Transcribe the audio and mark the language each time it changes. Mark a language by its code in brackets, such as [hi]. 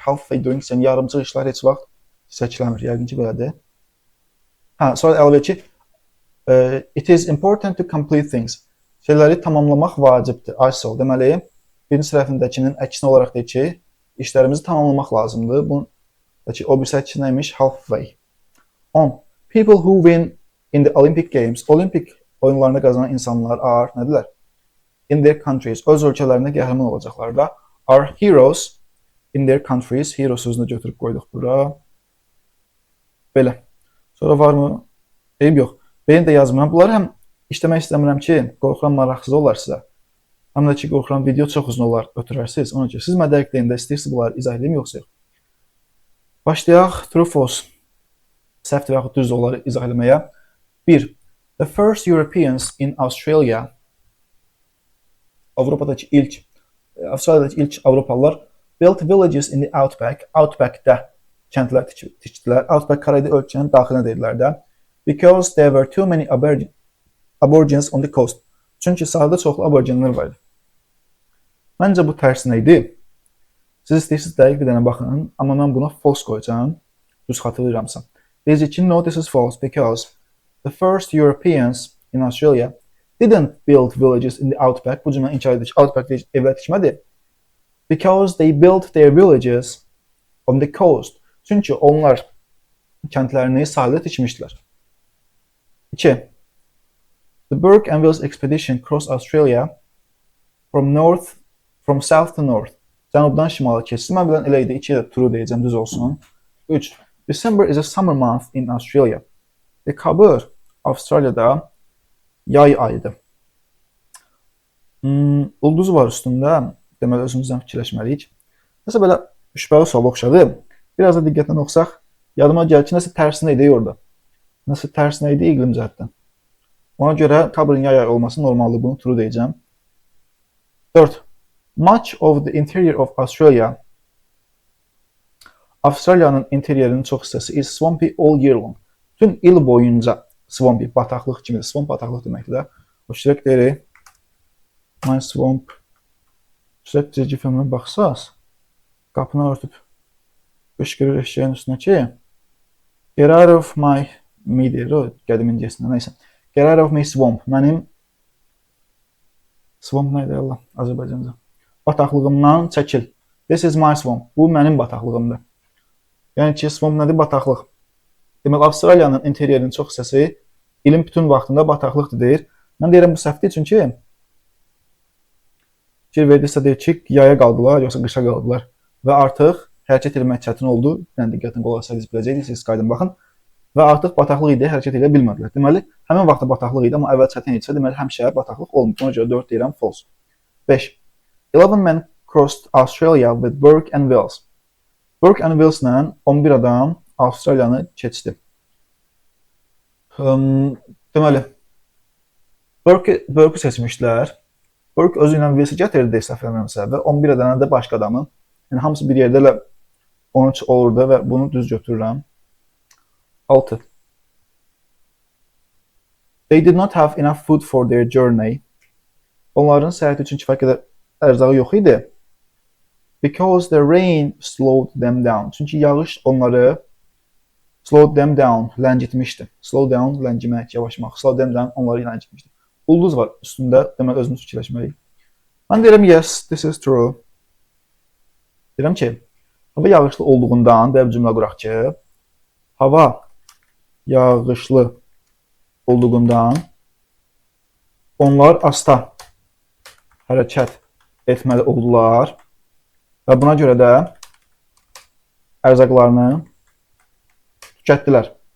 [en] Halfway doings, [az] yəni yarımçıq işlər heç vaxt çiçəkləmir. Yəqin ki, belədir. Sonra əlavə ki, [en] it is important to complete things. [az] Şeyləri tamamlamaq vacibdir. ISO. Deməli, birinci səhifindəkinin əksinə olaraq deyir ki, işlərimizi tamamlamaq lazımdır. O birisi əkisi neymiş? Halfway. 10. [en] People who win in the Olympic Games. [az] Olimpik oyunlarında qazanan insanlar are nədirlər? [en] In their countries. [az] Öz ölkələrində qəhrəman olacaqlar da. [en] Are heroes in their countries. [az] Hero sözünü götürüb qoyduq bura. Belə. Sonra var mı? Eyib yox. Beni də yazmıram. Bunları həm işləmək istəmirəm ki, qorxuram maraqsız olar sizə. Həm də ki, qorxuram video çox uzun olar ötürərsiniz. Ona görə siz mədərliklərində istəyirsiniz bunları izah edeyim yoxsa yox. Başlayaq. [en] True, false. [az] Səhvdir və yaxud düz onları izah etməyə. 1. [en] The first Europeans in Australia. [az] Avropadakı Avstraliyadakı ilk Avropalılar [en] built villages in the outback. [az] Outbackdə kəndlər tikdilər. Outback Karayda ölkənin daxilinə deyirlər də. [en] Because there were too many aborigines on the coast. [az] Çünki sahildə çoxlu aboriginlər var idi. Məncə bu tərsinə idi. Siz istəyirsiniz dəqiq bir dənə baxın, amma mən buna false qoyacağım. Düz xatırlayıramsa. Deyəcək ki, [en] no, this is false because the first Europeans in Australia didn't build villages in the outback. [az] Bu cümlə inkar edir ki, outback evlər tikmədi. [en] Because they built their villages on the coast. [az] Çünki onlar kəndlərini sahildə tikmişdilər. 2. [en] The Burke and Wills expedition crossed Australia from south to north. [az] Cənubdan şimala keçdi. Mən bilən elə idi. 2-yə də true deyəcəm, düz olsun. 3. [en] December is a summer month in Australia. [az] Dekabr Avstraliyada yay ayıdır. Ulduz var üstündə. Deməli, özümüzdən fikirləşməliyik. Nəsə belə şübhəli sual oxşadı. Biraz da diqqətlə oxusaq, yadıma gəlir ki, nəsə tərsinə idi orada. Nəsə tərsinə idi iqlim cəhətdən. Ona görə kabrın yay ayı olması normaldır. Bunu true deyəcəm. 4. [en] Much of the interior of Australia. [az] Avstraliyanın interyerinin çox hissəsi [en] is swampy all year long. [az] Bütün il boyunca swampy, bataqlıq kimidir. Swamp bataqlıq deməkdir də. O şirək deyir. [en] My swamp. [az] Şirək cizgi filmine baxsaz, qapını örtüb qışqırır eşeğin üstünə ki, [en] get out of my me [az] deyir o qədim incəsində, neysə. [en] Get out of my swamp. [az] Mənim swamp nə idi Allah Azərbaycanca? Bataqlığımdan çəkil. [en] This is my swamp. [az] Bu mənim bataqlığımdır. Yəni ki, swamp nədir? Bataqlıq. Deməli, Avstraliyanın interyerinin çox hissəsi ilin bütün vaxtında bataqlıqdır deyir. Mən deyirəm bu səhvdir çünki fikir verdirsə deyir ki, yaya qaldılar, yoxsa qışa qaldılar və artıq hərəkət etmək çətin oldu. Yəni diqqətin qulaq asarız biləcəksiniz, siz qayıdın baxın. Və artıq bataqlıq idi, hərəkət edə bilmədilər. Deməli, həmin vaxtda bataqlıq idi, amma əvvəl çətin idisə, deməli həmişə bataqlıq olmur. Ona görə 4 deyirəm false. 5. [en] 11 men crossed Australia with Burke and Wills. [az] Burke and Wills'la 11 adam Avstraliyanı keçdi. Deməli, Burke seçmişlər. Burke özü ilə Wills'i gətirdi səhv eləmirəmsə və 11 dənə də başqa adamı. Yəni hamısı bir yerdə elə 13 olurdu və bunu düz götürürəm. 6. [en] They did not have enough food for their journey. [az] Onların səyahət üçün kifayət qədər ərzağı yox idi. [en] Because the rain slowed them down. [az] Çünki yağış onları [en] slowed them down, [az] ləncitmişdi. Slow down, ləngimək, yavaşmaq. Slow them down, onları ləncitmişdi. Ulduz var üstündə, demək özümüz fikirləşməliyik. Mən deyirəm, [en] yes, this is true. [az] Deyirəm ki, hava yağışlı olduğundan, deyə bir cümlə quraq ki, hava yağışlı olduğundan onlar asta hərəkət etməli oldular və buna görə də ərzaqlarını tükətdilər.